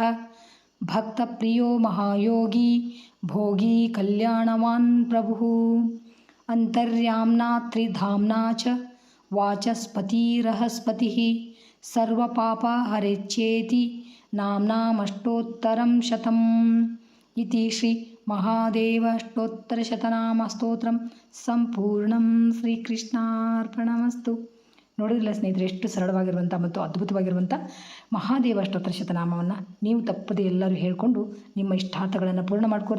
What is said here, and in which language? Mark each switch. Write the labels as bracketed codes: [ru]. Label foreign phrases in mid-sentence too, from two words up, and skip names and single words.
[sa] ಭಕ್ತಪ್ರಿಯೋ ಮಹಾಯೋಗಿ ಭೋಗಿ ಕಲ್ಯಾಣವಾನ್ ಪ್ರಭುಃ ಅಂತರ್ಯಾಮ್ನಾ ತ್ರಿಧಾಮ್ನಾ ಚ ವಾಚಸ್ಪತಿರಹಸ್ಪತಿಃ ಸರ್ವಪಾಪಹರೇಚ್ಛೇತಿ ನಾಮ್ನಾಮಷ್ಟೋತ್ತರಂ ಶತಂ ಇತಿ ಶ್ರೀ ಮಹಾದೇವ ಅಷ್ಟೋತ್ತರ ಶತನಾಮ ಸ್ತೋತ್ರಂ ಸಂಪೂರ್ಣಂ. ಶ್ರೀಕೃಷ್ಣಾರ್ಪಣಮಸ್ತು. [kn] ನೋಡಿದ್ರಲ್ಲ ಸ್ನೇಹಿತರೆ, ಎಷ್ಟು ಸರಳವಾಗಿರುವಂಥ ಮತ್ತು ಅದ್ಭುತವಾಗಿರುವಂಥ ಮಹಾದೇವ ಅಷ್ಟೋತ್ತರ ಶತನಾಮವನ್ನು ನೀವು ತಪ್ಪದೆ ಎಲ್ಲರೂ ಹೇಳಿಕೊಂಡು ನಿಮ್ಮ ಇಷ್ಟಾರ್ಥಗಳನ್ನು ಪೂರ್ಣ ಮಾಡ್ಕೊರಿ.